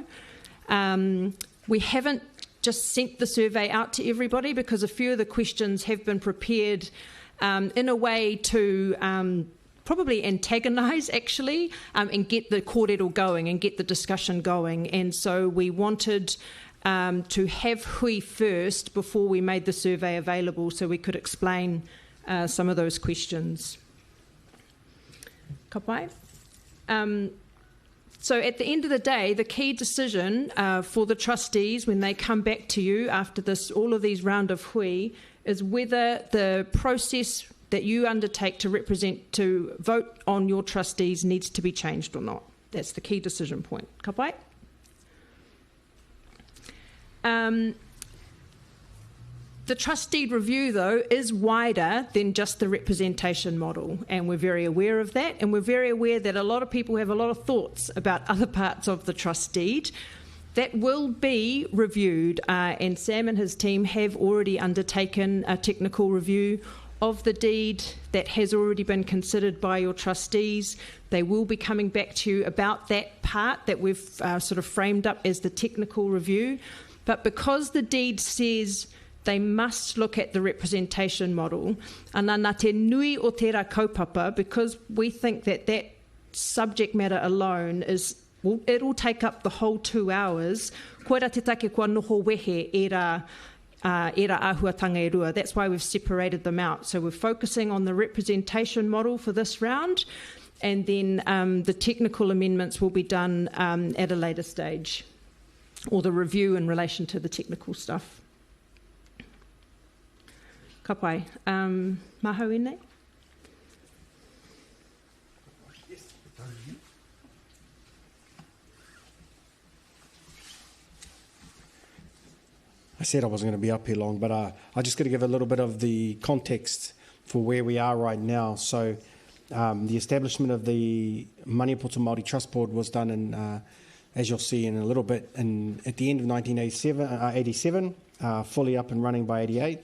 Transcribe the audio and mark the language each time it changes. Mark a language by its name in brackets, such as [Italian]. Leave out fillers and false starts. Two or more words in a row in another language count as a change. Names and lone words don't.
[English] We haven't just sent the survey out to everybody because a few of the questions have been prepared in a way to probably antagonise, actually, and get the kōrero going and get the discussion going. And so we wanted to have hui first before we made the survey available so we could explain some of those questions. [Māori] Ka pai? [English] So at the end of the day, the key decision for the trustees when they come back to you after all of these round of hui is whether the process that you undertake to vote on your trustees needs to be changed or not. That's the key decision point. [Māori] Ka pai? [English] The trust deed review, though, is wider than just the representation model, and we're very aware of that, and we're very aware that a lot of people have a lot of thoughts about other parts of the trust deed. That will be reviewed, and Sam and his team have already undertaken a technical review of the deed that has already been considered by your trustees. They will be coming back to you about that part that we've sort of framed up as the technical review. But because the deed says they must look at the representation model, and [Māori] nā te nui o tērā kaupapa, [English] because we think that subject matter alone it'll take up the whole 2 hours, [Māori] koera te take kua noho wehe e rā āhuatanga e rua. [English] That's why we've separated them out. So we're focusing on the representation model for this round, and then the technical amendments will be done at a later stage, or the review in relation to the technical stuff. [Māori] Ka pai. Mahau ene? [English] I said I wasn't going to be up here long, but I just got to give a little bit of the context for where we are right now. So the establishment of the Maniapoto Māori Trust Board was done in, as you'll see in a little bit, at the end of 1987, fully up and running by 88.